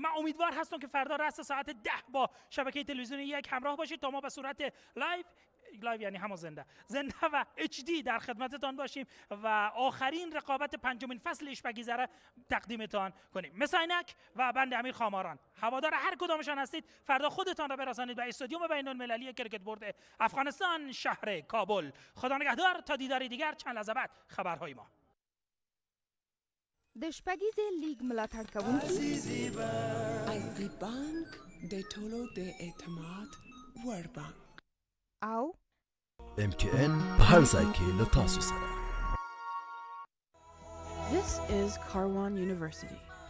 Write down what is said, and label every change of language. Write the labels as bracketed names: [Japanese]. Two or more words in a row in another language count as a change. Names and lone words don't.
[Persian] من امیدوار هستم که فردا رأس ساعت 10 با شبکه تلویزیونی یک همراه باشید تا ما به صورت لایو یعنی همون زنده و اچ دی در خدمتتان باشیم و آخرین رقابت پنجمین فصل اشپگیزه را تقدیمتان کنیم. مساینک و بند امیر خاماران، هوادار هر کدامشان هستید، فردا خودتان را برسانید به استادیوم بین المللی کرکت برد افغانستان شهر کابل. خدا نگهدار تا دیداری دیگر چند لحظه بعد خبرهای ما. [Pashto] د شپږیزې لیگ ملاتړ کوونکي عزیزی بانک د ټولو د اعتماد وړ بانک او MKN په هر ځای کې له تاسو سره. [English] This is Karwan University.